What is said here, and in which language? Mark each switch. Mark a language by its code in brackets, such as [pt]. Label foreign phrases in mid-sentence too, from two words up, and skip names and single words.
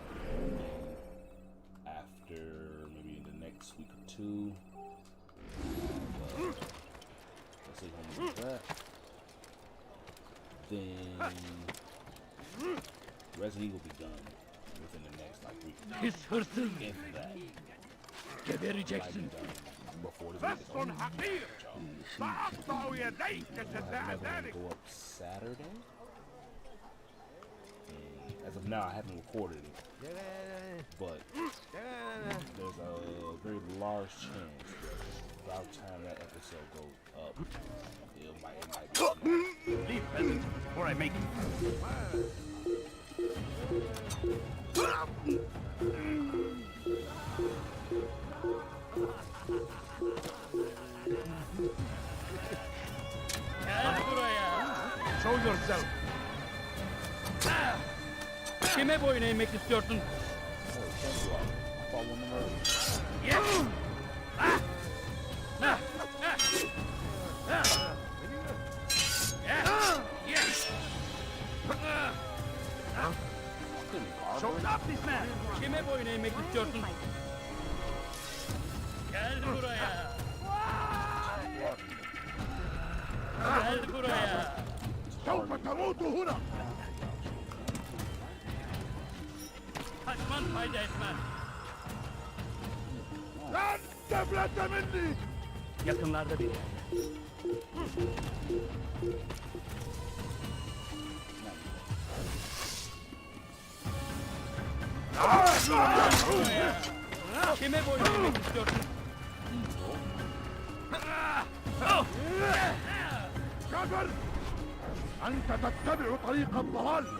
[en] And then after maybe in the next week or two, let's see how we do that. Then Resident Evil will be done within the next like week. His person. If that. Rejection. Before this [ar] بس حقير سأقطع يديك جزاء ذلك. [en] Go up Saturday. And as of now, I haven't recorded it, but there's a very large chance that by the time that episode goes up, it might be. Leave peasant before I make it. Show yourself. [tr] Kime boyun eğmek istiyorsun? [en] Stop this man. [tr] Kime boyun eğmek istiyorsun? Gel buraya. Gel buraya. [ar] سوف تموت هنا. [tr] Kaçman fayda etmez. [ar] لن تفلت مني. [tr] Yakınlarda biri. Kime boyun eğmek istiyorsun? [ar] كفر. أنت تتبع طريق الضلال.